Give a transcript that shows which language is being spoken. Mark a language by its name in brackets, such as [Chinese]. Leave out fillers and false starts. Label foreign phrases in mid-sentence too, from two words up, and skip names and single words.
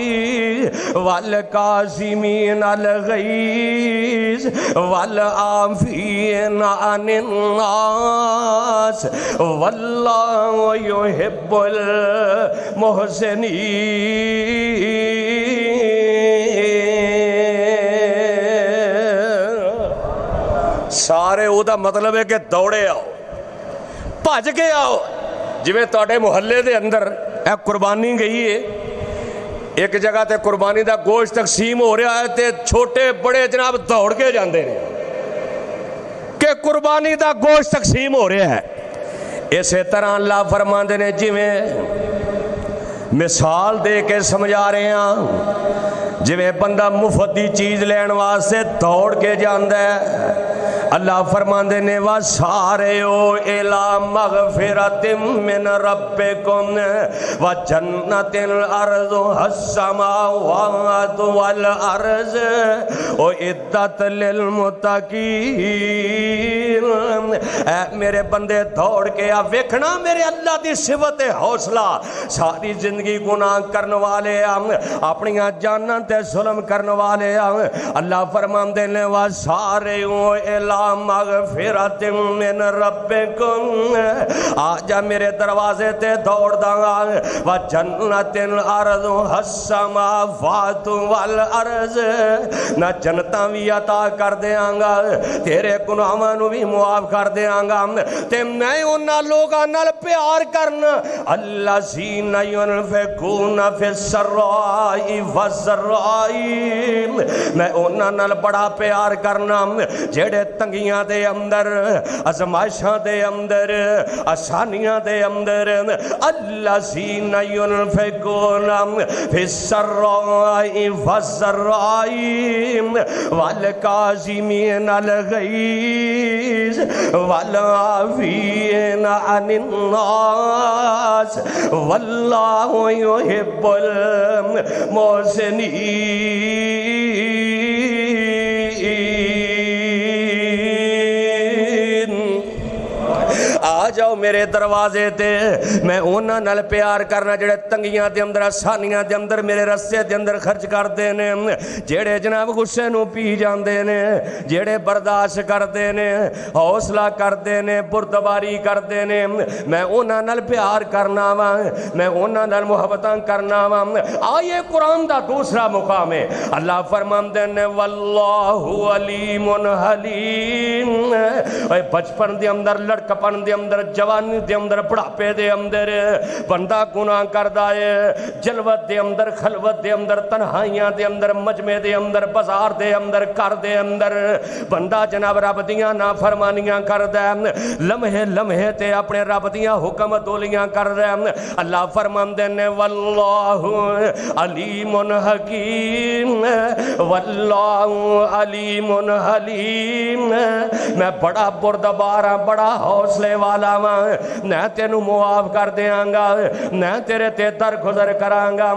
[Arabic] والكاظمين الغيظ والعافين عن الناس والله يحب المحسنين. [Punjabi] سارے او دا مطلب ہے کہ دوڑے آؤ، بھج کے آؤ. جویں تواڈے محلے دے اندر اے قربانی گئی ہے، ایک جگہ تے قربانی دا گوشت تقسیم ہو رہا ہے تے چھوٹے بڑے جناب دوڑ کے جاندے نے کہ قربانی دا گوشت تقسیم ہو رہا ہے. اسی طرح اللہ فرماندے نے جویں مثال دے کے سمجھا رہے ہیں، جویں بندہ مفت دی چیز لین واسطے دوڑ کے جاندا ہے، اللہ فرماندے نے [Arabic] وَسَارِعُوا إِلَىٰ مَغْفِرَةٍ مِّن رَبِّكُمْ وَجَنَّةٍ أَرْضُهَا السَّمَاوَاتُ وَالْأَرْضُ أُعِدَّتْ لِلْمُتَّقِينَ. [Punjabi] اے میرے بندے دوڑ کے آ، ویکھنا میرے اللہ دی صفت حوصلہ. ساری زندگی گناہ کرنے والے اپنی جاناں تے ظلم کرنے والے اللہ فرماندے نے [Arabic] وَسَارِعُوا إِلَىٰ مغفرت من ربکم، [Punjabi] آجا میرے دروازے تے دوڑ داں. [Arabic] وجنت ارضها السماوات والارض، [Punjabi] نہ جنتاں بھی عطا کر دیاں گا، تیرے گناہاں نو بھی معاف کر دیاں گا، تے میں انہاں لوگاں نال پیار کرنا [Arabic] الذین ينفقون في السراء والضراء، [Punjabi] میں انہاں نال بڑا پیار کرنا جڑے تنگیاں دے اندر، ازمائشاں دے اندر، آسانیاں دے اندر، [Arabic] الذین ينفقون في السراء والضراء والکاظمین الغیظ والعافین عن الناس واللہ يحب المحسنین. [Punjabi] آ جاؤ میرے دروازے تے، میں انہاں نال پیار کرنا جڑے تنگیاں دے اندر، آسانیاں دے اندر، میرے رستے دے اندر خرچ کردے نے، جڑے جناب غصے نو پی جاندے نے، جڑے برداشت کردے نے، حوصلہ کردے نے، بردباری کردے نے، میں انہاں نال پیار کرنا وا، میں انہاں نال محبتاں کرنا وا. آئے قرآن دا دوسرا مقام ہے، اللہ فرماندے نے [Arabic] واللہ علیم حلیم. [Punjabi] اے بچپن دے اندر، لڑکپن دے اندر، جوانی دے اندر، بڑھاپے دے اندر بندہ گناہ کردا ہے، جلوت دے اندر، خلوت دے اندر، تنہائیاں دے اندر، مجمع دے اندر، بازار دے اندر، گھر دے اندر بندہ جناب رب دیاں نافرمانیاں کردا ہے، لمحے لمحے تے اپنے رب دیاں حکم تولیاں کردا ہے. [Arabic] اللہ [Punjabi] فرماندے نے [Arabic] واللہ علیم حکیم واللہ علیم حلیم. [Punjabi] میں بڑا بردبار ہاں، بڑا حوصلے والا ہاں، میں تینوں معاف کر دیاں گا، میں تیرے تے درگزر کراں گا.